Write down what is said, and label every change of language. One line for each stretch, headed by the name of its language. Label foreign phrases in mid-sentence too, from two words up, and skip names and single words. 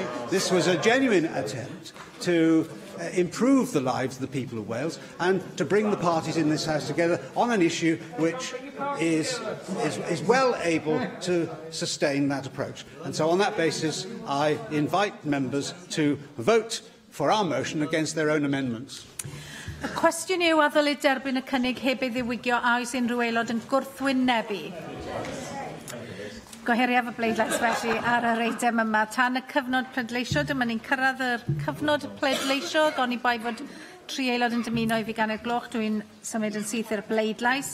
English: This was a genuine attempt to improve the lives of the people of Wales and to bring the parties in this House together on an issue which is well able to sustain that approach. And so on that basis, I invite members to vote for our motion against their own amendments.
Welsh: Y cwestiwn yw a ddylid derbyn y cynnig heb ei ddiwygio a oes unrhyw aelod yn gwrthwynebu. Goheriaf y bleidlais felly ar yr eitem yma. Tan y cyfnod pleidleisio, dyma ni'n cyrraedd y cyfnod pleidleisio. Goni bai fod 3 aelod yn dymuno i fi gan y gloch. Dwi'n symud yn syth i'r bleidlais.